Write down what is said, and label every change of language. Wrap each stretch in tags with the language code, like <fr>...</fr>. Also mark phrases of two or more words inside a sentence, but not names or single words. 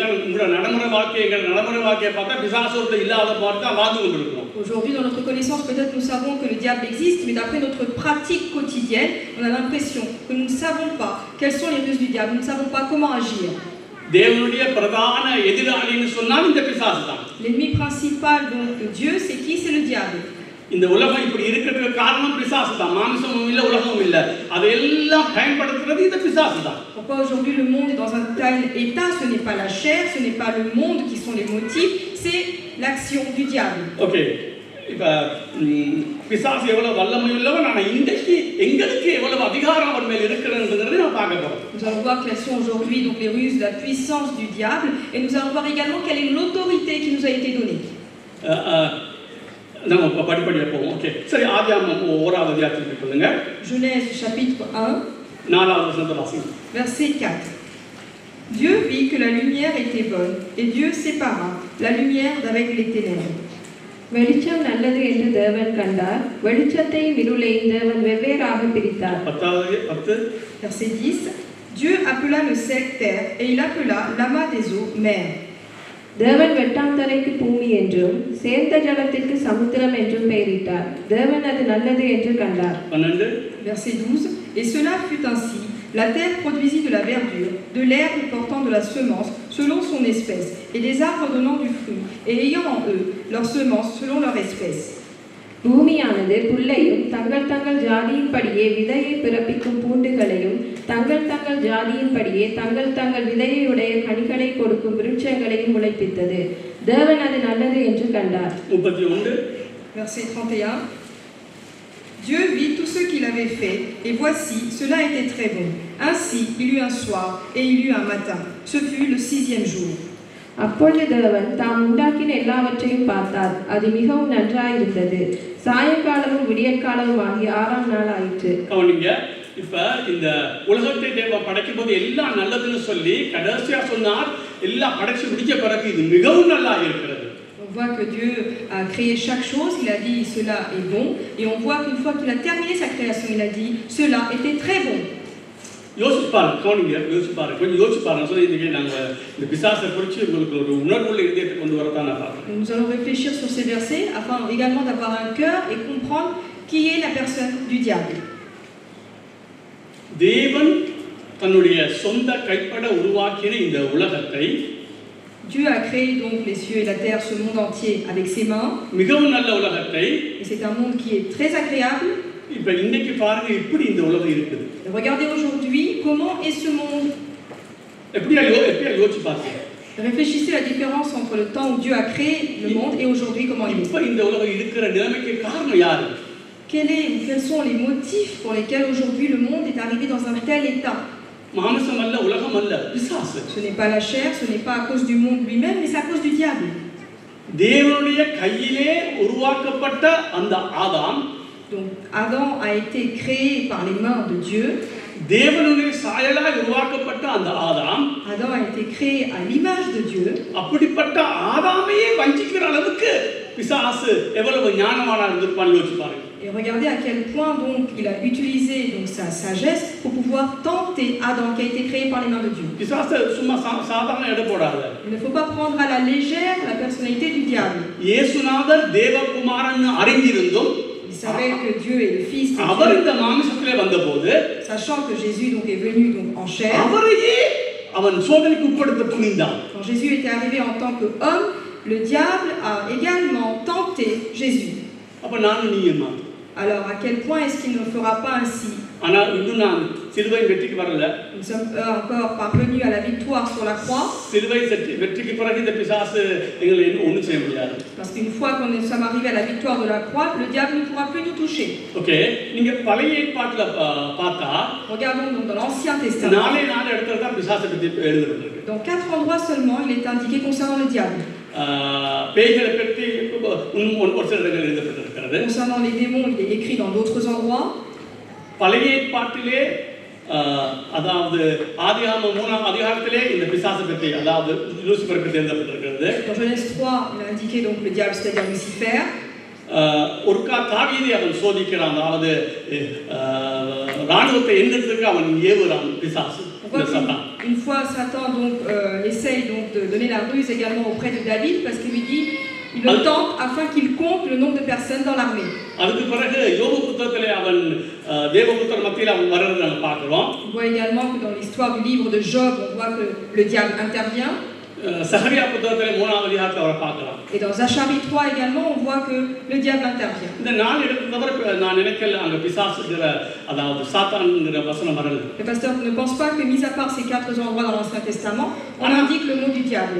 <ta>உங்களோட நடைமுறை வாழ்க்கையை பார்த்தா பிசாசோட இல்லாத மாதிரி தான் வாழ்ந்து கொண்டிருக்கிறோம்.</ta> <fr>Aujourd'hui, dans notre connaissance, peut-être nous savons que le diable existe, mais d'après notre pratique quotidienne, on a l'impression que nous ne savons pas quelles sont les ruses du diable, nous ne savons pas comment agir.</fr> <ta>தேவனுடைய பிரதான எதிராளின்னு சொன்னால் இந்த பிசாசு தான்.</ta> <fr>L'ennemi principal donc de Dieu, c'est qui? C'est le diable.</fr> <ta>இந்த உலகம் இப்படி இருக்கிறதுக்கு காரணம் பிசாசு தான். மாம்சமும் இல்லை, உலகமும் இல்லை, அதையெல்லாம் பயன்படுத்துறது இந்த பிசாசு தான்.</ta> <fr>Pourquoi aujourd'hui le monde est dans un tel état? Ce n'est pas la chair, ce n'est pas le monde qui sont les motifs, c'est l'action du diable.</fr> <ta>ஓகே, இப்போ பிசாசு எவ்வளவு வல்லமை உள்ளவன், ஆனால் இன்றைக்கு எங்களுக்கு எவ்வளவு அதிகாரம் அவன் மேல் இருக்கிறதுங்கிறதை நான் பார்க்க போறோம்.</ta> <fr>Nous allons voir quelles sont aujourd'hui donc les ruses, la puissance du diable, et nous allons voir également quelle est l'autorité qui nous a été donnée.</fr> <ta>நம்ம படிப்படியாக போவோம். ஓகே, சரி, ஆதியாகமம் 1ஆவது அதிகாரத்துக்கு சொல்லுங்க.</ta> <fr>Genèse chapitre 1,</fr> <ta>4வது வசனத்தை வாசிங்க.</ta> <fr>verset 4. Dieu vit que la lumière était bonne, et Dieu sépara la lumière d'avec les ténèbres.</fr> <ta>வெளிச்சம் நல்லது என்று தேவன் கண்டார், வெளிச்சத்தையும் இருளையும் தேவன் வெவ்வேறாக பிரித்தார். 10.</ta> <fr>Verset 10. Dieu appela le sec terre, et il appela l'amas des eaux mer.</fr> <ta>தேவன் வெட்டாந்தரைக்கு பூமி என்றும் சேர்ந்த ஜலத்திற்கு சமுத்திரம் என்றும் பெயரிட்டார். தேவன் அது நல்லது என்று கண்டார். 12.</ta> <fr>Verset 12. Et cela fut ainsi. La terre produisit de la verdure, de l'herbe portant de la semence selon son espèce, et des arbres donnant du fruit, et ayant en eux leur semence selon leur espèce.</fr> <ta>பூமியானது புல்லையும் தங்கள் தங்கள் ஜாதியின்படியே விதையை பிறப்பிக்கும் பூண்டுகளையும் தங்கள் தங்கள் ஜாதியின்படியே தங்கள் தங்கள் விதையுடைய கனிகளை கொடுக்கும் விருட்சங்களையும் முளைப்பித்தது. தேவன் அது நல்லது என்று கண்டார். 31.</ta> <fr>Verset 31. Dieu vit tout ce qu'il avait fait, et voici, cela était très bon. Ainsi, il y eut un soir, et il y eut un matin. Ce fut le 6e jour.</fr> <ta>அப்பொழுது தேவன் தாம் உண்டாக்கின எல்லாவற்றையும் பார்த்தார், அது மிகவும் நன்றாயிருந்தது. சாயங்காலமும் விடியற்காலமும் ஆகிய 6ஆம் நாள் ஆயிற்று. கவனிங்க, இப்ப இந்த உலகத்தை தேவன் படைக்கும் போது எல்லாம் நல்லதுன்னு சொல்லி கடைசியா சொன்னார், எல்லாம் படைச்சு முடிச்ச பிறகு இது மிகவும் நல்லா இருக்கிறது.</ta> <fr>On voit que Dieu a créé chaque chose, il a dit cela est bon, et on voit qu'une fois qu'il a terminé sa création, il a dit cela était très bon.</fr> <ta>யோசிப்பாரு, கவனிங்க, யோசிப்பாரு, கொஞ்சம் யோசிப்பாரு. சொல்லி இன்னைக்கு நாங்கள் இந்த பிசாசை குறித்து உங்களுக்கு ஒரு உணர்வுள்ள இதயத்தை கொண்டு வரதான் நான் பார்க்குறேன்.</ta> <fr>Nous allons réfléchir sur ces versets afin également d'avoir un cœur et comprendre qui est la personne du diable.</fr> <ta>தேவன் தன்னுடைய சொந்த கைப்பட உருவாக்கின இந்த உலகத்தை,</ta> <fr>Dieu a créé donc les cieux et la terre, ce monde entier avec ses mains.</fr> <ta>மிகவும் நல்ல உலகத்தை,</ta> <fr>Et c'est un monde qui est très agréable.</fr> <ta>இப்ப இன்னைக்கு பாருங்க இப்படி இந்த உலகம் இருக்குது.</ta> <fr>Et regardez aujourd'hui comment est ce monde.</fr> <ta>எப்படியா யோசிச்சு பாருங்க.</ta> <fr>Réfléchissez à la différence entre le temps où Dieu a créé le monde et aujourd'hui comment il est.</fr> <ta>இப்ப இந்த உலகம் இருக்கிற நிலைமைக்கு காரணம் யாரு?</ta> <fr>Quels sont les motifs pour lesquels aujourd'hui le monde est arrivé dans un tel état?</fr> <ta>மாம்சம் அல்ல, உலகம் அல்ல, பிசாசு.</ta> <fr>Ce n'est pas la chair, ce n'est pas à cause du monde lui-même, mais c'est à cause du diable.</fr> <ta>தேவனுடைய கையிலே உருவாக்கப்பட்ட அந்த ஆதாம்,</ta> <fr>Donc Adam a été créé par les mains de Dieu.</fr> <ta>தேவனுடைய சாயலாய் உருவாக்கப்பட்ட அந்த ஆதாம்,</ta> <fr>Adam a été créé à l'image de Dieu.</fr> <ta>அப்படிப்பட்ட ஆதாமையே வஞ்சிக்கிற அளவுக்கு பிசாசு எவ்வளவு ஞானமான இருந்திருப்பான்னு யோசிச்சு பாருங்க.</ta> <fr>Et regardez à quel point donc il a utilisé donc sa sagesse pour pouvoir tenter Adam qui a été créé par les mains de Dieu.</fr> <ta>பிசாசு சும்மா சாதாரண எடை போடாத.</ta> <fr>Il ne faut pas prendre à la légère la personnalité du diable.</fr> <ta>இயேசுநாதர் தேவகுமாரன் அறிந்திருந்தும்,</ta> <fr>Il savait que Dieu est le Fils de</fr> <ta>அவர்</ta> <fr>Dieu.</fr> <ta>இந்த மாம்சத்திலே வந்தபோது,</ta> <fr>Sachant que Jésus donc est venu donc en chair.</fr> <ta>அவரையே அவன் சோதனைக்கு உட்படுத்த துணிந்தான்.</ta> <fr>Quand Jésus était arrivé en tant qu'homme, le diable a également tenté Jésus.</fr> <ta>அப்ப நானும் நீயுமா?</ta> <fr>Alors à quel point est-ce qu'il ne fera pas ainsi?</fr> <ta>ஆனா இன்னும் நான் சிலுவை வெற்றிக்கு வரல.</ta> <fr>Nous ne sommes pas encore parvenus à la victoire sur la croix.</fr> <ta>சிலுவை வெற்றிக்கு பிறகு இந்த பிசாசு எங்களை ஒன்றும் செய்ய முடியாது.</ta> <fr>Parce qu'une fois qu'on est sommes arrivés à la victoire de la croix, le diable ne pourra plus nous toucher.</fr> <ta>ஓகே, நீங்க பழைய ஏற்பாட்டுல பார்த்தா,</ta> <fr>Regardons donc dans l'Ancien Testament.</fr> <ta>4 இடத்துல தான் பிசாசை பற்றி எழுதப்பட்டிருக்கு.</ta> <fr>Dans 4 endroits seulement, il est indiqué concernant le diable.</fr> <ta>பேய்களை பற்றி ஒரு சில இடங்கள் எழுதப்பட்டிருக்கிறது.</ta> <fr>Concernant les démons, il est écrit dans d'autres endroits.</fr> <ta>பழைய ஏற்பாட்டிலே அதாவது ஆதியாகமம் 3ஆம் அதிகாரத்திலே இந்த பிசாசை பற்றி, அதாவது லூசிபரை பற்றி எழுதப்பட்டிருக்கிறது.</ta> <fr>Dans Genèse 3, il a indiqué donc le diable, c'est-à-dire Lucifer.</fr> <ta>ஒருக்கா தாவீதை அவன் சோதிக்கிறான், அதாவது ராணுவத்தை எண்ணத்துக்கு அவன் ஏவுறான் பிசாசு.</ta> <fr>Une fois, Satan donc essaye donc de donner la ruse également auprès de David parce qu'il lui dit, il le tente afin qu'il compte le nombre de personnes dans l'armée.</fr> <ta>அதுக்கு பிறகு யோபு புத்தகத்திலே அவன் தேவபுத்திரர் மத்தியில் அவன் வர்றதை நம்ம பார்க்கிறோம்.</ta> <fr>On voit également que dans l'histoire du livre de Job, on voit que le diable intervient.</fr> <ta>சகரியா புத்தகத்திலே 3ஆம் அதிகாரத்தில் அவரை பார்க்கலாம்.</ta> <fr>Et dans Zacharie 3 également, on voit que le diable intervient.</fr> <ta>இந்த 4 இடத்துல தவிர நான் நினைக்கல அங்க பிசாசுங்கிற, அதாவது சாத்தான்ங்கிற வசனம் வரல.</ta> <fr>Le pasteur ne pense pas que, mis à part ces 4 endroits dans l'Ancien Testament, on indique le mot du diable.</fr>